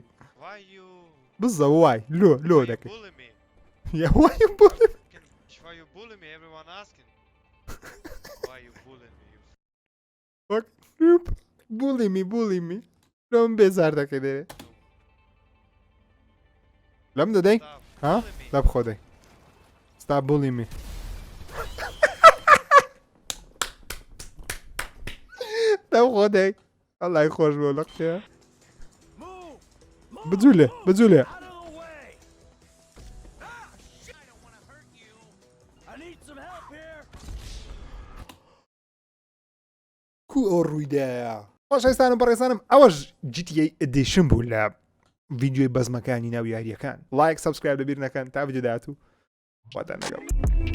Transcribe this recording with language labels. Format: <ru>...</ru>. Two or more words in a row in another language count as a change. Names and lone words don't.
<en>Why you</en> <ckb>بزە وای لۆ دەکەی</ckb> <en>bully me? why you bully me Why you bully me? Everyone asking. Why you bully me? fuck bully me</en> <ckb>لۆم بێزار دەکەی دەوێ لەم دەدەی</ckb> <en>Stop ها bully me.</en> <ckb>لە بخۆدەی</ckb> <en>stop bully me</en> <ckb>لە بخۆدەی ئەڵای خۆش بۆ لە قسەیە بجوولێ کو ئەو ڕوویدایە خۆشەویستانم بەڕێزانم ئەوەش GTA ئەدیشن بوو لە ڤیدیۆی بەزمەکانی ناو یاریەکان لایک سەبسکرایب لەبیر نەکەن تا ڤیدیۆ داهاتوو واتان لەگەڵ</ckb>